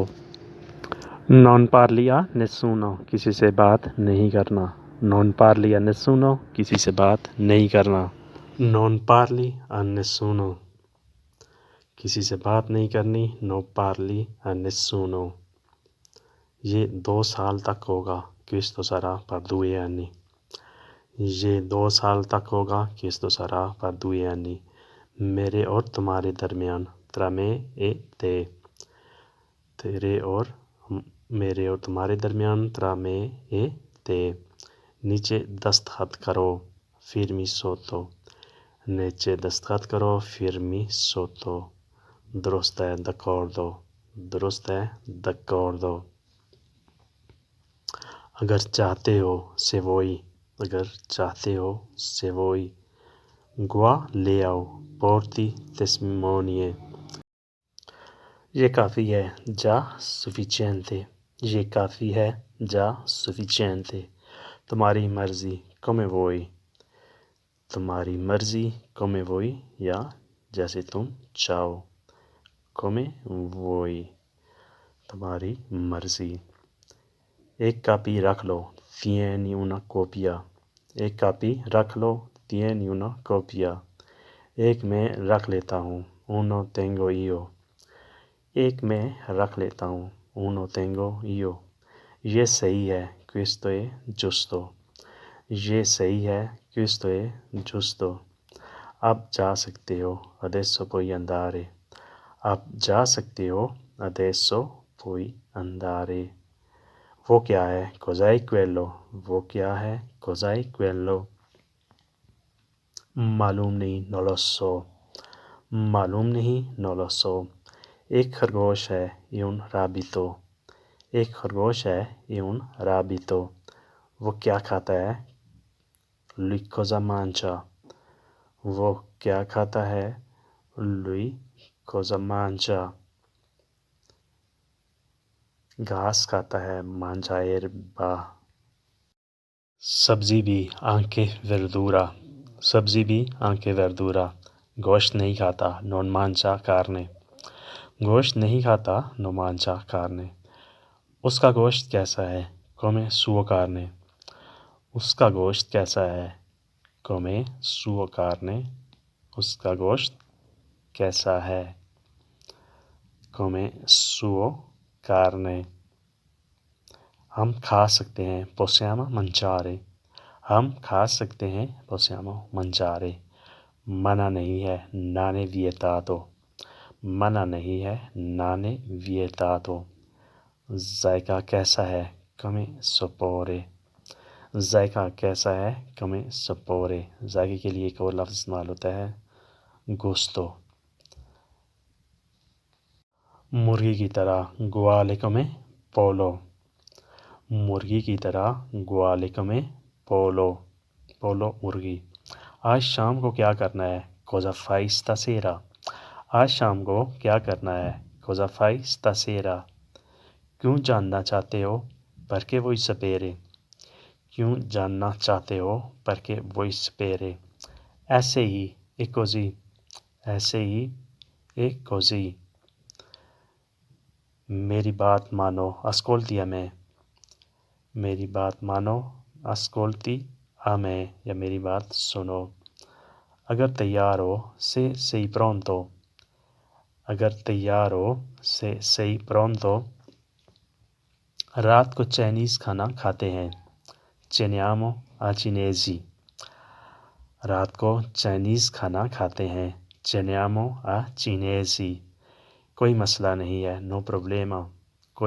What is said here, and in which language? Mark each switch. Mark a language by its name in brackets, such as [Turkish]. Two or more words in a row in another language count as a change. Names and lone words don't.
[Italian] non parli a nessuno, [Urdu] کسی سے بات نہیں کرنا، [Italian] non parli a nessuno, [Urdu] کسی سے بات نہیں کرنا۔ [Italian] non parli a nessuno, [Urdu] کسی سے بات نہیں کرنی، [Italian] no parli a nessuno. [Urdu] یہ 2 سال تک ہوگا، [Italian] questo sarà per 2 anni، [Urdu] یہ 2 سال تک ہوگا، [Italian] questo sarà per 2 anni۔ [Urdu] میرے اور تمہارے درمیان، [Italian] tra me e te، [Urdu] تیرے اور میرے اور تمہارے درمیان، [Italian] tra me e te۔ [Urdu] نیچے دستخط کرو، [Italian] firmi sotto، [Urdu] نیچے دستخط کرو، [Italian] firmi sotto۔ [Urdu] درست ہے، d'accordo، درست ہے، d'accordo۔ اگر چاہتے ہو، [Italian] se vuoi، [Urdu] اگر چاہتے ہو، [Italian] se vuoi۔ [Urdu] گوا لے آؤ، [Italian] porti testimoni، [Urdu] یہ کافی ہے، [Italian] già sufficiente، [Urdu] یہ کافی ہے، [Italian] già sufficiente۔ [Urdu] تمہاری مرضی، [Italian] come vuoi، [Urdu] تمہاری مرضی، [Italian] come vuoi، [Urdu] یا جیسے تم چاہو، [Italian] come vuoi، [Urdu] تمہاری مرضی۔ ایک کاپی رکھ لو، [Italian] tieni una copia، [Urdu] ایک کاپی رکھ لو، [Italian] tieni una copia۔ [Urdu] ایک میں رکھ لیتا ہوں، [Italian] uno tengo io، [Urdu] ایک میں رکھ لیتا ہوں، [Italian] uno tengo io۔ [Urdu] یہ صحیح ہے، [Italian] questo è giusto، [Urdu] یہ صحیح ہے، [Italian] questo è giusto۔ [Urdu] اب جا سکتے ہو، [Italian] adesso puoi andare، [Urdu] اب جا سکتے ہو، [Italian] adesso puoi andare۔ [Urdu] وہ کیا ہے، [Italian] cos'è quello، [Urdu] وہ کیا ہے، [Italian] cos'è quello۔ [Urdu] معلوم نہیں، [Italian] non lo so، [Urdu] معلوم نہیں، [Italian] non lo so۔ [Urdu] ایک خرگوش ہے، [Italian] è un rabbito، [Urdu] ایک خرگوش ہے، [Italian] è un rabbito۔ [Urdu] وہ کیا کھاتا ہے، [Italian] lui cosa mangia، [Urdu] وہ کیا کھاتا ہے، [Italian] lui cosa mangia۔ [Urdu] گھاس کھاتا ہے، [Italian] mangia erba۔ [Urdu] سبزی بھی، [Italian] anche verdura، [Urdu] سبزی بھی، [Italian] anche verdura۔ [Urdu] گوشت نہیں کھاتا، [Italian] non mangia carne، [Urdu] گوشت نہیں کھاتا، [Italian] non mangia carne۔ [Urdu] اس کا گوشت کیسا ہے، [Italian] come suo carne، [Urdu] اس کا گوشت کیسا ہے، [Italian] come suo carne، [Urdu] اس کا گوشت کیسا ہے، [Italian] come suo carne۔ [Urdu] ہم کھا سکتے ہیں، [Italian] possiamo mangiare، [Urdu] ہم کھا سکتے ہیں، [Italian] possiamo mangiare۔ [Urdu] منع نہیں ہے، [Italian] non è vietato، [Urdu] منع نہیں ہے، [Italian] non è vietato۔ [Urdu] ذائقہ کیسا ہے، [Italian] come sapore، [Urdu] ذائقہ کیسا ہے، [Italian] come sapore۔ [Urdu] ذائقے کے لیے ایک اور لفظ استعمال ہوتا ہے، gusto۔ مرغی کی طرح، [Italian] uguale come pollo، [Urdu] مرغی کی طرح، [Italian] uguale come pollo، pollo مرغی۔ [Urdu] آج شام کو کیا کرنا ہے، [Italian] cosa fai stasera، [Urdu] آج شام کو کیا کرنا ہے، [Italian] cosa fai stasera۔ [Urdu] کیوں جاننا چاہتے ہو، [Italian] perché vuoi sapere، [Urdu] کیوں جاننا چاہتے ہو، [Italian] perché vuoi sapere۔ [Urdu] ایسے ہی، [Italian] e così، [Urdu] ایسے ہی، [Italian] e così۔ [Urdu] میری بات مانو، [Italian] ascolti a me، [Urdu] میری بات مانو، [Italian] ascolti a me، [Urdu] یا میری بات سنو۔ اگر تیار ہو، [Italian] se sei pronto، [Urdu] اگر تیار ہو، [Italian] se sei pronto۔ [Urdu] رات کو چائنیز کھانا کھاتے ہیں، [Italian] ceniamo a cinesi [Urdu] رات کو چائنیز کھانا کھاتے ہیں [Italian] ceniamo a cinesi [Urdu] کوئی مسئلہ نہیں ہے [Italian] no problema [Urdu] کوئی